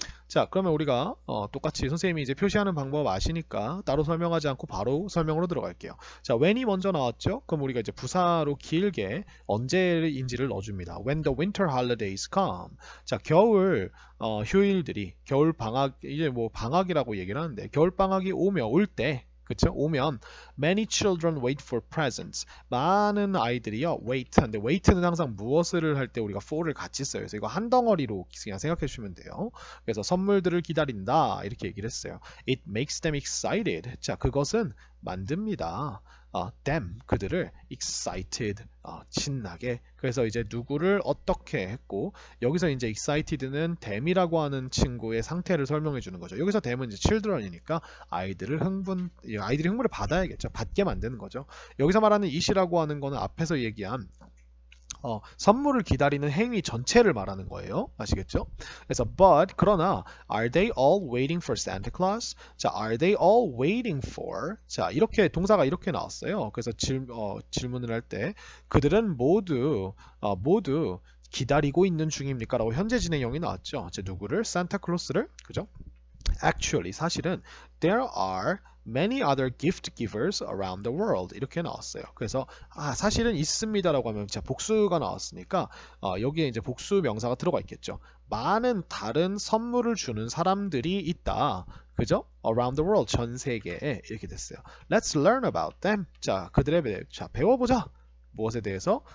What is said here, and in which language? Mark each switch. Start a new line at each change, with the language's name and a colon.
Korean: 자, 그러면 우리가 똑같이 선생님이 이제 표시하는 방법 아시니까 따로 설명하지 않고 바로 설명으로 들어갈게요. 자, when이 먼저 나왔죠? 그럼 우리가 이제 부사로 길게 언제인지를 넣어줍니다.
English: When the winter holidays come.
Korean: 자, 겨울 휴일들이 겨울 방학 이제 뭐 방학이라고 얘기를 하는데 겨울 방학이 올 때 그쵸? 오면
English: many children wait for presents.
Korean: 많은 아이들이요 wait 하는데 wait는 항상 무엇을 할 때 우리가 for를 같이 써요. 그래서 이거 한 덩어리로 그냥 생각해 주시면 돼요. 그래서 선물들을 기다린다 이렇게 얘기를 했어요.
English: It makes them excited.
Korean: 자, 그것은 만듭니다. them 그들을 excited 신나게. 그래서 이제 누구를 어떻게 했고 여기서 이제 excited는 them이라고 하는 친구의 상태를 설명해 주는 거죠. 여기서 them은 이제 children이니까 아이들이 흥분을 받아야겠죠. 받게 만드는 거죠. 여기서 말하는 it이라고 하는 거는 앞에서 얘기한 선물을 기다리는 행위 전체를 말하는 거예요. 아시겠죠? 그래서 그러나
English: are they all waiting for Santa Claus? 자, are they all waiting for?
Korean: 자, 이렇게 동사가 이렇게 나왔어요. 그래서 질문을 할 때 그들은 모두 기다리고 있는 중입니까? 라고 현재 진행형이 나왔죠. 자, 누구를? 산타클로스를. 그죠?
English: Actually,
Korean: 사실은
English: there are many other gift givers around the world
Korean: 이렇게 나왔어요. 그래서 사실은 있습니다라고 하면 진짜 복수가 나왔으니까 여기에 이제 복수 명사가 들어가 있겠죠. 많은 다른 선물을 주는 사람들이 있다. 그죠?
English: Around the world
Korean: 전 세계에 이렇게 됐어요.
English: Let's learn about them.
Korean: 자, 그들에 대해 배워보자. 무엇에 대해서?